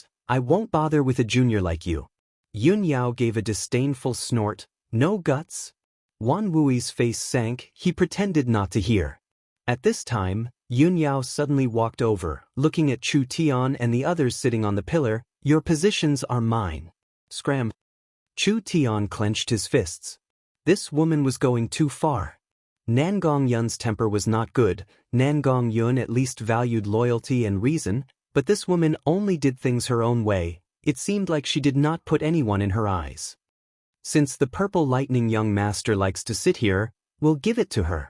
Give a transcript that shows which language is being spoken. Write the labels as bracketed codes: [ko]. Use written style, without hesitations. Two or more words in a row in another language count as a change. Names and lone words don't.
[en] I won't bother with a junior like you. Yun Yao gave a disdainful snort. No guts? Wan Wui's face sank. He pretended not to hear. At this time, Yun Yao suddenly walked over, looking at Chu Tian and the others sitting on the pillar. Your positions are mine. Scram. Chu Tian clenched his fists. This woman was going too far. Nangong Yun's temper was not good. Nangong Yun at least valued loyalty and reason, but this woman only did things her own way. It seemed like she did not put anyone in her eyes. Since the purple lightning young master likes to sit here, we'll give it to her.